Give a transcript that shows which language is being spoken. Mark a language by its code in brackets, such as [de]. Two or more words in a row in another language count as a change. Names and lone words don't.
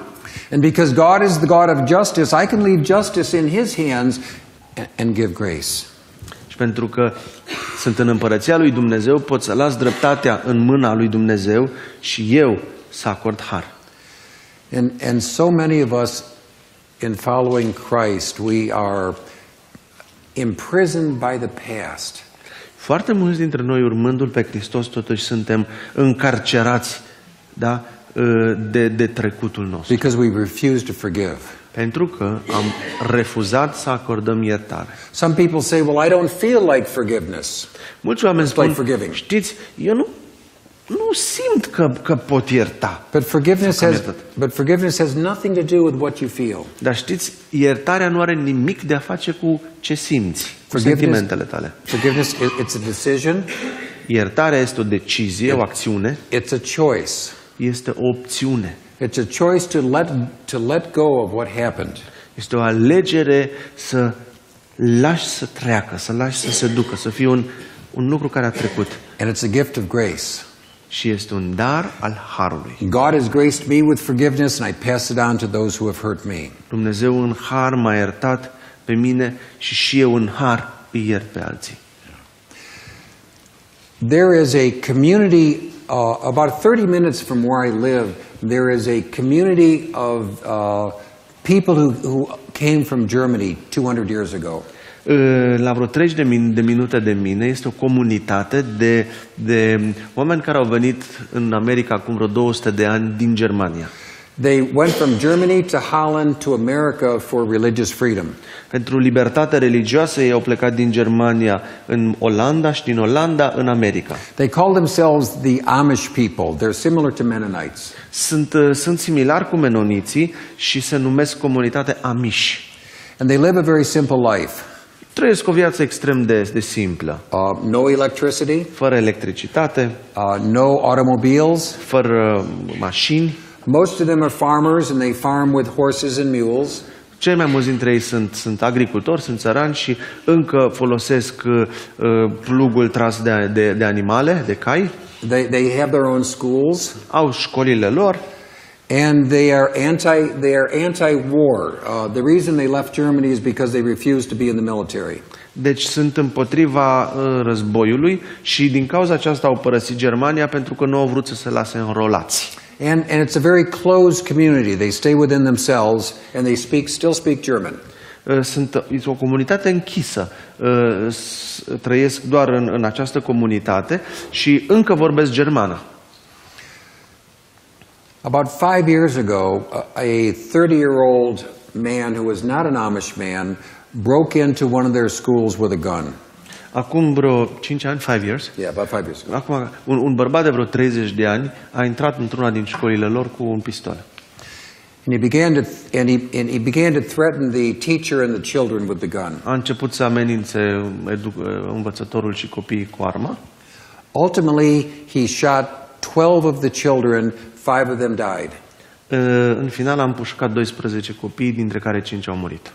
[en] And because God is the God of justice, I can leave justice in His hands and give grace. [ro] Și pentru că sunt în împărăția lui Dumnezeu, pot să las dreptatea în mâna lui Dumnezeu și eu să acord har. [en] And so many of us in following Christ, we are imprisoned by the past. [ro] Foarte mulți dintre noi, urmându-L pe Hristos, totuși suntem încarcerați, da, de trecutul nostru. [en] Because we refuse to forgive. [ro] Pentru că am refuzat să acordăm iertare. [en] Some people say, well, I don't feel like forgiveness. [ro] Mulți oameni spun, [en] like forgiving. [ro] știți, eu nu simt că pot ierta. [en] But forgiveness has nothing to do with what you feel. [ro] Dar știți, iertarea nu are nimic de a face cu ce simți, cu sentimentele tale. [en] Forgiveness, it's a decision. [ro] Iertarea este o decizie, o acțiune. [en] It's a choice. [ro] Este o opțiune. [en] It's a choice to let go of what happened. [ro] Este o alegere să lași să treacă, să lași să se ducă, să fie un lucru care a trecut. [en] And it's a gift of grace. [ro] Și este un dar al harului. [en] God has graced me with forgiveness and I pass it on to those who have hurt me. [ro] Dumnezeu în har m-a iertat pe mine și eu în har îi iert pe alții. [en] There is a community about 30 minutes from where I live. There is a community of people who came from Germany 200 years ago. [ro] La vreo 30 de minute de mine este o comunitate de oameni care au venit în America acum vreo 200 de ani din Germania. [en] They went from Germany to Holland to America for religious freedom. [ro] Pentru libertate religioasă ei au plecat din Germania în Olanda și din Olanda în America. [en] They call themselves the Amish people. They're similar to Mennonites. [ro] Sunt similari cu menoniții și se numesc comunitate Amish. [en] And they live a very simple life. [ro] Trăiesc o viață extrem de simplă. [en] No electricity. [ro] Fără electricitate. [en] No automobiles. [ro] Fără mașini. [en] Most of them are farmers and they farm with horses and mules. [ro] Cei mai mulți dintre ei sunt agricultori, sunt țărani și încă folosesc plugul tras de animale, de cai. [en] They have their own schools. [ro] Au școlile lor. [en] And they are anti-war. The reason they left Germany is because they refused to be in the military. [ro] Deci sunt împotriva războiului și din cauza aceasta au părăsit Germania pentru că nu au vrut să se lase înrolați. [en] And it's a very closed community. They stay within themselves and they still speak German. [ro] Este o comunitate închisă. Trăiesc doar în această comunitate și încă vorbesc germană. [en] About 5 years ago, a 30-year-old man who was not an Amish man broke into one of their schools with a gun. [ro] Acum vreo 5 ani, 5 years. [en] Yeah, about 5 years ago. [ro] Acum un bărbat de vreo 30 de ani a intrat într-una din școlile lor cu un pistol. [en] And he began to threaten the teacher and the children with the gun. [ro] A început să amenințe învățătorul și copiii cu arma. [en] Ultimately, he shot 12 of the children, 5 of them died. [ro] În final a împușcat 12 copii, dintre care 5 au murit.